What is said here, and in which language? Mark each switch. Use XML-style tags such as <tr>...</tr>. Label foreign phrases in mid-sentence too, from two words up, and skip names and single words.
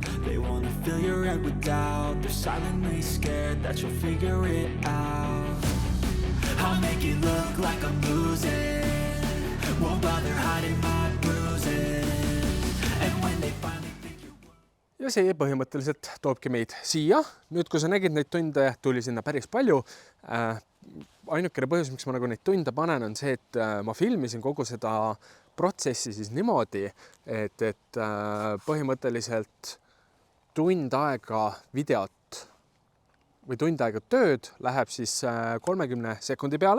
<en>They wanna fill your head with doubt. They're silently scared that you'll figure it out. I'll make it look like I'm losing, won't bother hiding my bruises. And when they finally think you're...</en> <et>ja see põhimõtteliselt toobki meid siia. Nüüd, kui sa nägid neid tunde, tuli sinna päris palju. Ainukene põhjus, miks ma nagu neid tunde panen, on see, et ma filmisin kogu seda protsessi siis niimoodi, et põhimõtteliselt tund aega videot või tund aega tööd läheb siis 30 sekundi peale.</et>